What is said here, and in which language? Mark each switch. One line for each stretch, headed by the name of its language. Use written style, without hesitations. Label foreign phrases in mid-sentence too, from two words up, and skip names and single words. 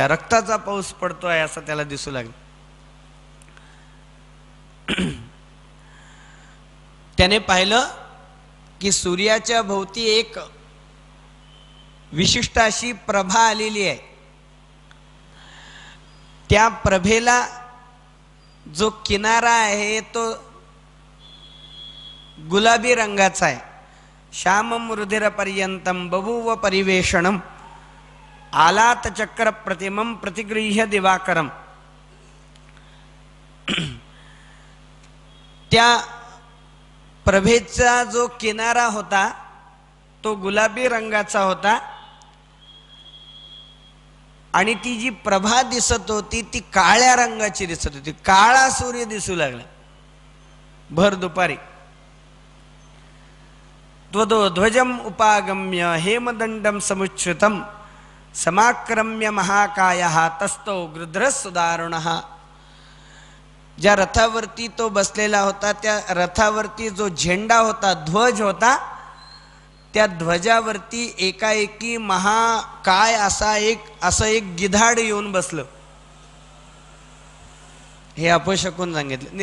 Marathi: रक्ताचा पाऊस पडतो आहे असं त्याला दिसू लागलं. त्याने पाहिलं की सूर्याच्या भोवती एक विशिष्ट अशी प्रभा आलेली आहे. त्या प्रभेला जो किनारा आहे तो गुलाबी रंगाचा आहे.
Sanskrit: श्यामं रुधिर पर्यंतम बभूव परिवेषणम आलात चक्र प्रतिमं प्रतिगृह्य दिवाकरम.
Marathi: त्या प्रभेचा जो किनारा होता तो गुलाबी रंगाचा होता आणि ती जी प्रभा दिसत होती ती काळ्या रंगाची दिसत होती. काळा सूर्य दिसू लागला भर दुपारी.
Sanskrit: त्वदो ध्वजम उपागम्य हेमदंडम समुच्छ्रितम समाक्रम्य महाकायः तस्तो गृध्रसुदारुणः.
Marathi: ज्या रथावरती तो बसलेला होता त्या रथावरती जो झेंडा होता, ध्वज होता, त्या ध्वजावरती एकाएकी महाकाय असं एक गिधाड येऊन बसलं. हे अपशकुन सांगितलं.